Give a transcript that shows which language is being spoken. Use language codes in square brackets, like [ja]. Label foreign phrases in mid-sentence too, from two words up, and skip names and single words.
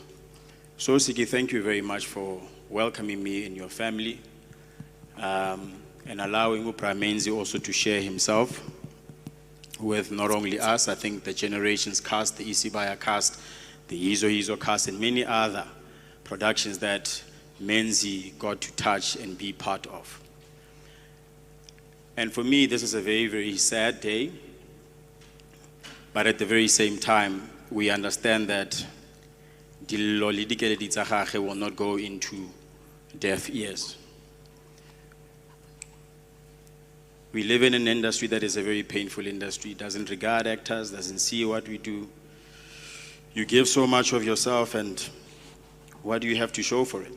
[en] So, Siki, thank you very much for welcoming me in your family and allowing Menzi also to share himself with not only us, I think the Generations cast, the Isibaya cast, the Izo cast, and many other productions that Menzi got to touch and be part of. And for me, this is a very, very sad day. But at the very same time, we understand that [tn] Dillo le dikeledi tsa gagwe [en] will not go into deaf ears. We live in an industry that is a very painful industry, doesn't regard actors, doesn't see what we do. You give so much of yourself, and what do you have to show for it?